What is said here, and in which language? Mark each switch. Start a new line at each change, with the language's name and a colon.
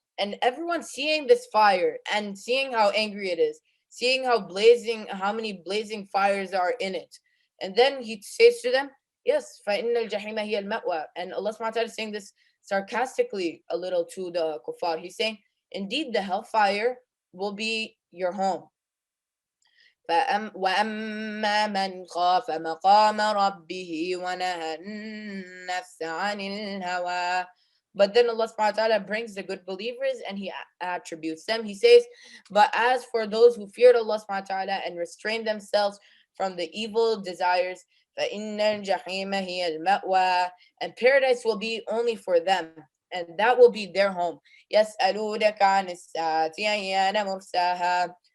English: And everyone seeing this fire and seeing how angry it is, seeing how many blazing fires are in it. And then he says to them, yes,
Arabic: فإن الجحيم هي المأوى.
English: And Allah subhanahu wa ta'ala is saying this sarcastically a little to the kuffar. He's saying, indeed, the hellfire will be your home.
Arabic: وأما من خاف مقام ربه ونهى النفس عن الهوى.
English: But then Allah subhanahu wa ta'ala brings the good believers and he attributes them. He says, but as for those who feared Allah subhanahu wa ta'ala and restrained themselves from the evil desires,
Arabic: فَإِنَّ الْجَحِيمَ هِيَ الْمَأْوَى.
English: And paradise will be only for them, and that will be their home.
Arabic: يَسْأَلُونَكَ عَنِ السَّاعَةِ أَيَّانَ مُرْسَاهَا.